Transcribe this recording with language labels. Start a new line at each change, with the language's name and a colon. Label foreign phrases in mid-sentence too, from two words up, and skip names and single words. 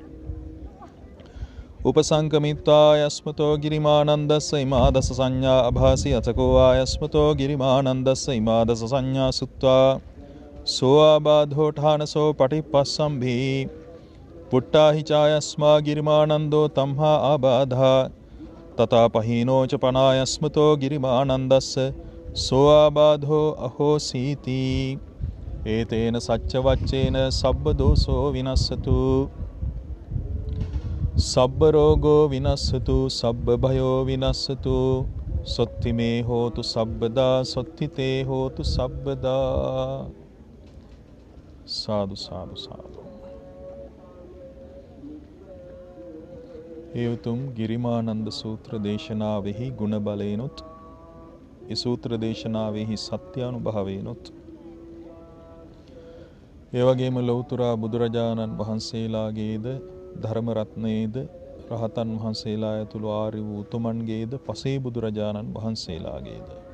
Pali: උපසංකමිත්වා යස්මතෝ ගිරිමානන්දස්ස ඉමා දස සංඥා අභාසි අතකෝ ආයස්මතෝ ගිරිමානන්දස්ස ඉමා දස සංඥා සුත්වා සෝ ආබාධෝ ඨානසෝ පටිපස්සම්භී පුට්ටාහි චායස්මා ගිරිමානන්දෝ තම්හා ආබාධා තථා පහීනෝ ච පනායස්මතෝ ගිරිමානන්දස්ස සෝ ආබාධෝ අහෝසීති ඒතේන සච්ච වච්චේන සබ්බ දෝසෝ විනස්සතු සබ්බ රෝගෝ විනස්සතු සබ්බ භයෝ විනස්සතු සොත්ති මේ හෝතු සබ්බදා සොත්ති තේ හෝතු සබ්බදා සාදු සාදු සාදු.
Sinhala: ඒ උතුම් ගිරිමානන්ද සූත්‍ර දේශනාවෙහි ගුණ බලයෙනුත් ඒ සූත්‍ර දේශනාවෙහි සත්‍යානුභවයෙනුත් ඒ වගේම ලෞතුරා බුදුරජාණන් වහන්සේලාගේද ධර්ම රත්නයේද රහතන් වහන්සේලා ඇතුළු ආර්ය වූ උතුමන්ගේද පසේ බුදුරජාණන් වහන්සේලාගේද